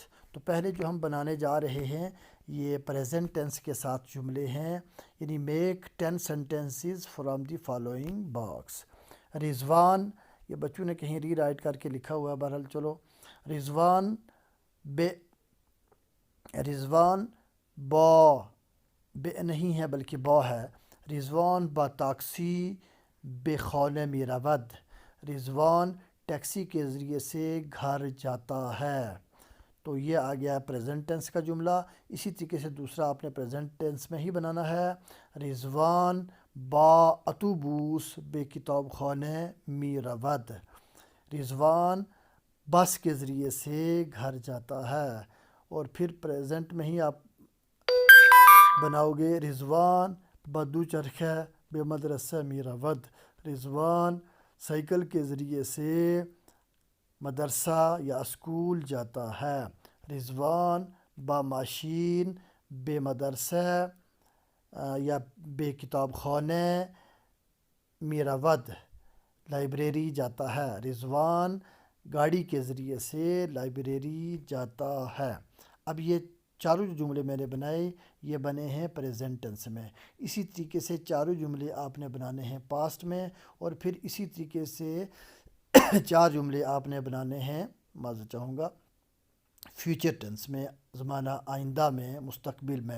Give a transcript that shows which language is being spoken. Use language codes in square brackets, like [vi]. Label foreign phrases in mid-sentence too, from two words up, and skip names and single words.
[ur] تو پہلے جو ہم بنانے جا رہے ہیں یہ [en] present tense [ur] کے ساتھ جملے ہیں یعنی [en] make 10 sentences from the following box. [ur] رضوان یہ بچوں نے کہیں ری رائٹ کر کے لکھا ہوا ہے بہرحال چلو. رضوان با بے نہیں ہے بلکہ با ہے. [fa] رضوان با تاکسی بے خانه می رود. [ur] رضوان ٹیکسی کے ذریعے سے گھر جاتا ہے. تو یہ آ گیا [en] present tense [ur] کا جملہ. اسی طریقے سے دوسرا آپ نے [en] present tense [ur] میں ہی بنانا ہے. [fa] رضوان با اتوبوس بے کتاب خانه می رود. [ur] رضوان بس کے ذریعے سے گھر جاتا ہے. اور پھر پریزنٹ میں ہی آپ بناؤ گے [fa] رضوان بدو چرخہ بے مدرسہ می رود. [ur] رضوان سائیکل کے ذریعے سے مدرسہ یا اسکول جاتا ہے. [fa] رضوان با ماشین بے مدرسہ یا بے کتاب خانہ می رود [ur] لائبریری جاتا ہے. رضوان گاڑی کے ذریعے سے لائبریری جاتا ہے۔ اب یہ چاروں جو جملے میں نے بنائے یہ بنے ہیں [en] present tense [ur] میں۔ اسی طریقے سے چاروں جملے آپ نے بنانے ہیں پاسٹ میں، اور پھر اسی طریقے سے چار جملے آپ نے بنانے ہیں، معذرت چاہوں گا، [en] future tense [ur] میں، زمانہ آئندہ میں، مستقبل میں۔